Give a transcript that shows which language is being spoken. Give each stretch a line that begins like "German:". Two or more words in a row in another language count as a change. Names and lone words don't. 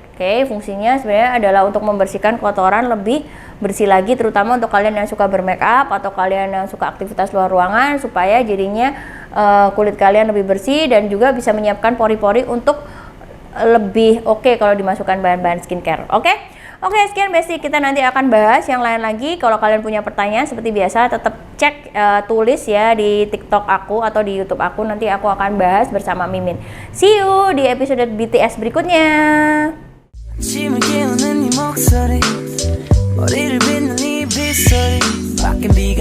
Indonesian: Oke, fungsinya sebenarnya adalah untuk membersihkan kotoran lebih bersih lagi, terutama untuk kalian yang suka bermake up atau kalian yang suka aktivitas luar ruangan, supaya jadinya kulit kalian lebih bersih dan juga bisa menyiapkan pori-pori untuk lebih oke kalau dimasukkan bahan-bahan skincare. Oke, sekian Besti, kita nanti akan bahas yang lain lagi. Kalau kalian punya pertanyaan seperti biasa tetap cek tulis ya di TikTok aku atau di YouTube aku, nanti aku akan bahas bersama Mimin.
English: See you
Indonesian: di episode BTS berikutnya.
Korean: 아침을 깨우는 네 목소리 머리를 빗는 이 빗소리 밖에 비가